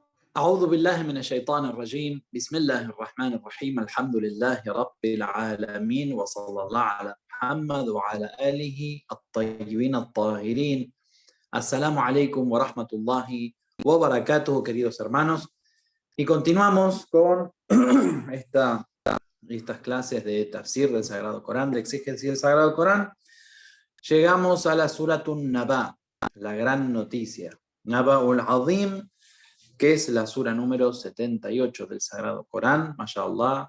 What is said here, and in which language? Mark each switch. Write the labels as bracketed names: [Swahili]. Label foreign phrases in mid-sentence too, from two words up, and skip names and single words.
[Arabic] أعوذ بالله من الشيطان الرجيم بسم الله الرحمن الرحيم الحمد لله رب العالمين وصلى الله على محمد وعلى آله الطيبين الطاهرين. السلام عليكم ورحمة الله وبركاته, [Spanish] queridos hermanos. Y continuamos con estas clases de tafsir del Sagrado Corán, de exégesis del Sagrado Corán. Llegamos a la Suratun Naba, la gran noticia. Naba'ul Azim, que es la sura número 78 del Sagrado Corán, mashallah.